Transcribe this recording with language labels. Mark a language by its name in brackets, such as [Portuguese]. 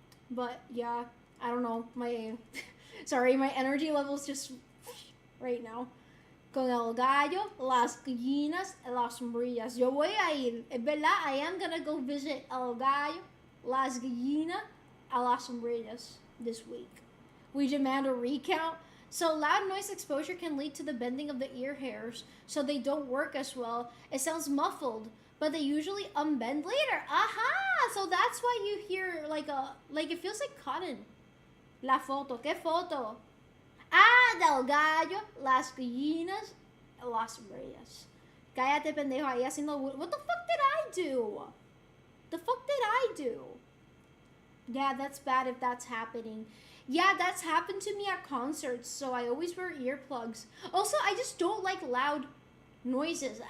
[English] But yeah, I don't know. Sorry, my energy level's just right now. [Spanish] Con el gallo, las gallinas, las sombrillas. Yo voy a ir. Es verdad, [English] I am gonna go visit [Spanish] el gallo, las gallinas, a las sombrillas [English] this week. We demand a recount. So loud noise exposure can lead to the bending of the ear hairs, so they don't work as well. It sounds muffled, but they usually unbend later. Aha! So that's why you hear like it feels like cotton. [Spanish] La foto, ¿qué foto? Ah, del gallo, las gallinas, las reyes. Cállate, pendejo, ahí haciendo. [English] What the fuck did I do? The fuck did I do? Yeah, that's bad if that's happening. Yeah, that's happened to me at concerts, so I always wear earplugs. Also, I just don't like loud noises.